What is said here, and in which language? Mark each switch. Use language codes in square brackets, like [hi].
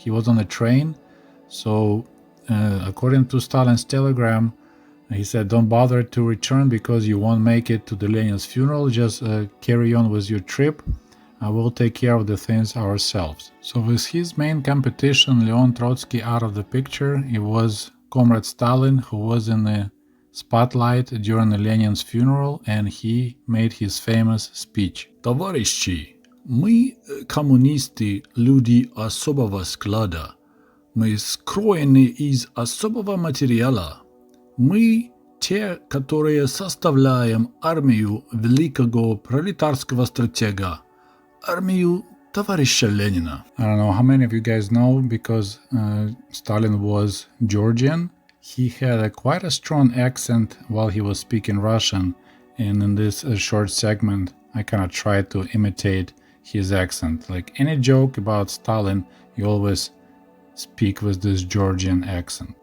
[en] He was on a train, so according to Stalin's telegram, he said, don't bother to return because you won't make it to the Lenin's funeral, just carry on with your trip. We'll take care of the things ourselves. So with his main competition, Leon Trotsky, out of the picture, it was Comrade Stalin, who was in the spotlight during the Lenin's funeral, and he made his famous speech. [ru] Товарищи, мы, коммунисты, люди особого склада. Мы скроены из особого материала. Мы те, которые составляем армию великого пролетарского стратега, армию товарища Ленина. [en] I don't know how many of you guys know, because Stalin was Georgian. He had quite a strong accent while he was speaking Russian, and in this short segment I kind of tried to imitate his accent. Like any joke about Stalin, you always speak with this Georgian accent.